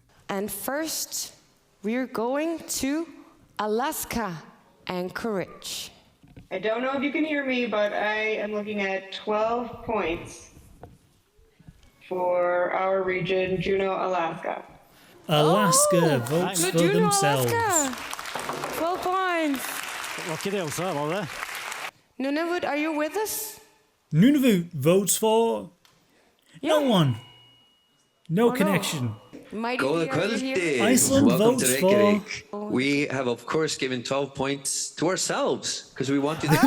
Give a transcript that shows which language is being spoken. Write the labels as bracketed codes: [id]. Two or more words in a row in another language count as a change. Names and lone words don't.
[en] And first, we're going to Alaska, Anchorage. I don't know if you can hear me, but I am looking at 12 points for our region, Juneau, Alaska. Alaska votes for Juneau, themselves. Alaska. 12 points. [da] Var ikke det også, var det? [en] Nunavut, are you with us? Nunavut votes for no one. No connection. [is] Góða kvöldi. [en] Iceland Welcome votes to for Reykjavik. We have, of course, given 12 points to ourselves because we want you to come to